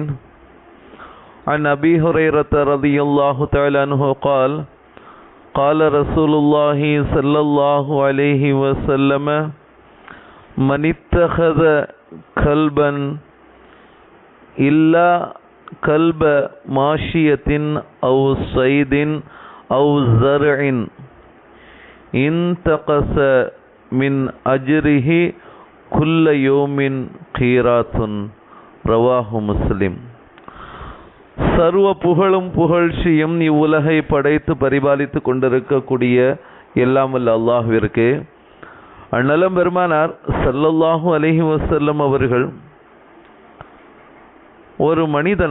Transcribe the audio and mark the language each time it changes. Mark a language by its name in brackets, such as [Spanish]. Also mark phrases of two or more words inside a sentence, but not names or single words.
[Arabic] عن أبي هريرة رضي الله تعالى عنه قال قال رسول الله صلى الله عليه وسلم من اتخذ كلبا إلا كلب ماشية أو صيد أو زرع انتقص من أجره كل يوم قيراط. رواه مسلم. [Tamil] சர்வ புகழும் புகழ்ச்சியும் இவ்வுலகை படைத்து பரிபாலித்து கொண்டிருக்கக்கூடிய எல்லாம் வல்ல அல்லாஹ்விற்கு. அந்நலம் பெருமானார் [Arabic] صلى الله عليه وسلم [Tamil] அவர்கள் ஒரு மனிதன்